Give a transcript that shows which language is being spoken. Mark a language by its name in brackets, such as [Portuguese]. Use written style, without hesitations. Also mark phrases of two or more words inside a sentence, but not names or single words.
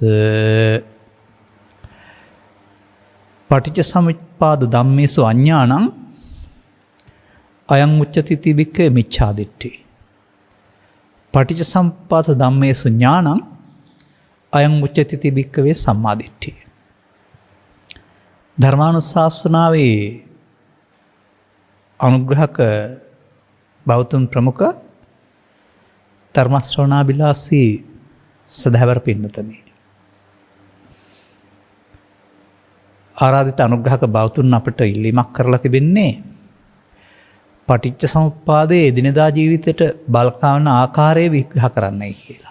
[Pali] පටිච්ච සමුප්පාද ධම්මේසු අඤ්ඤාණං අයං උච්චති ඉති භික්ඛවේ මිච්ඡාදිට්ඨි. පටිච්ච සමුප්පාද ධම්මේසු ඥානං අයං උච්චති ඉති භික්ඛවේ සම්මාදිට්ඨි. [Sinhala] ධර්මානුශාසනාවේ අනුග්‍රහක බෞද්ධ ප්‍රමුඛ ධර්ම ශ්‍රවණාබිලාසී සදහවර පින්නතනි. ආරාධිත අනුග්‍රහක බෞද්ධුන් අපට ඉල්ලීමක් කරලා තිබෙන්නේ පටිච්ච සමුප්පාදයේ එදිනෙදා ජීවිතයට බලපාන ආකාරය විග්‍රහ කරන්නයි කියලා.